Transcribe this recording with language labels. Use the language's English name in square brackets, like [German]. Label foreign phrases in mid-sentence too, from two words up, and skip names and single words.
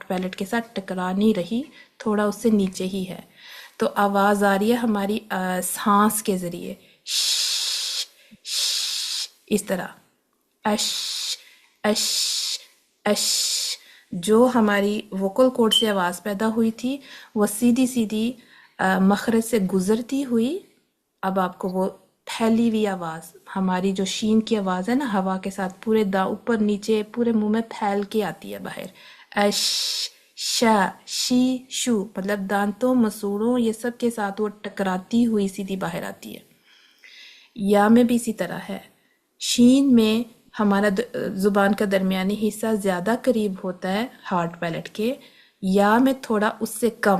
[Urdu] پیلٹ کے ساتھ ٹکرا نہیں رہی، تھوڑا اس سے نیچے ہی ہے، تو آواز آ رہی ہے ہماری سانس کے ذریعے، اس طرح، اش، اش اش جو ہماری [English] vocal cord [Urdu] سے آواز پیدا ہوئی تھی وہ سیدھی سیدھی مخرج سے گزرتی ہوئی اب آپ کو وہ پھیلی ہوئی آواز، ہماری جو شین کی آواز ہے نا ہوا کے ساتھ پورے اوپر نیچے پورے منہ میں پھیل کے آتی ہے باہر. اش شا شی شو مطلب دانتوں مسوڑوں یہ سب کے ساتھ وہ ٹکراتی ہوئی سیدھی باہر آتی ہے. یا میں بھی اسی طرح ہے. شین میں ہمارا زبان کا درمیانی حصہ زیادہ قریب ہوتا ہے [English] hard palate [Urdu] کے، یا میں تھوڑا اس سے کم.